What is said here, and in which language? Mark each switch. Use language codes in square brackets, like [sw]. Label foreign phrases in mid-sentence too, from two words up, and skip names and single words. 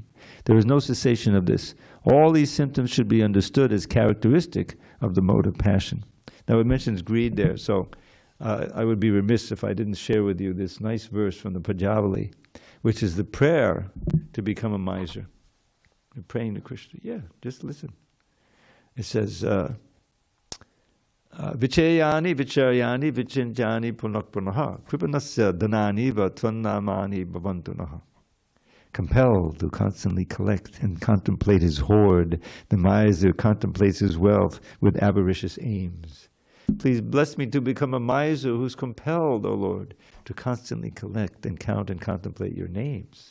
[en] There is no cessation of this. All these symptoms should be understood as characteristic of the mode of passion. Now it mentions greed there, so I would be remiss if I didn't share with you this nice verse from the Pajavali, which is the prayer to become a miser. You're praying to Krishna. Yeah, just listen. It says, [sa] विचयनि विचर्यनि विचिन्जनि पुनः पुनः कृपणस्य धनानि वा त्वन्नामानि भवन्तु नः. [en] Compelled to constantly collect and contemplate his hoard, the miser contemplates his wealth with avaricious aims. Please bless me to become a miser who's compelled, O Lord, to constantly collect and count and contemplate your names.